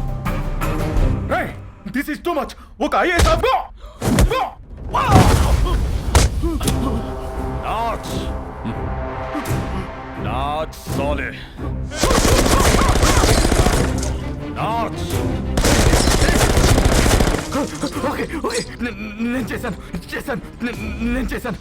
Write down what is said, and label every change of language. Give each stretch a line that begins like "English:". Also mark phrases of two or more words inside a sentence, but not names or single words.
English: this is too much oka IAS off
Hindi: नाच नाच साले नाच
English: okay okay
Telugu: నేను చేశాను